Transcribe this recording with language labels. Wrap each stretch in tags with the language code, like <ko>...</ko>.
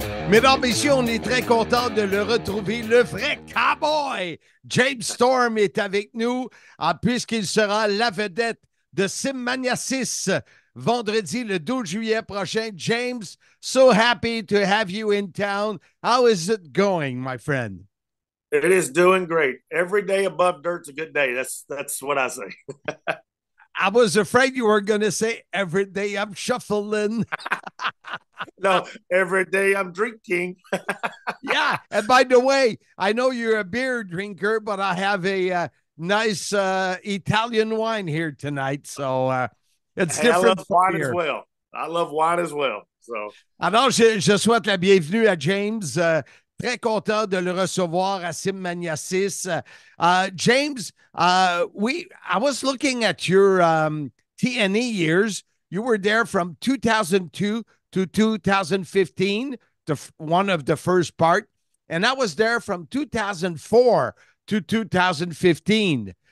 <fr>Mesdames, messieurs, on est très content de le retrouver. Le vrai cowboy, James Storm, est avec nous, puisqu'il sera la vedette de Simmania 6, vendredi le 12 juillet prochain.</fr> <en>James, so happy to have you in town. How is it going, my friend? It is doing great. Every day above dirt's a good day. That's what I say. I was afraid you were going to say every day I'm shuffling. No, every day I'm drinking. Yeah. And by the way, I know you're a beer drinker, but I have a nice Italian wine here tonight. So it's different. I love wine as well. I love wine as well. So.</en> <fr>Alors, je souhaite la bienvenue à James. Très content de le recevoir à Simmania 6.</fr> <en>James, I was looking at your TNE years. You were there from 2002 to 2015, one of the first part. And I was there from 2004 to 2015.</en>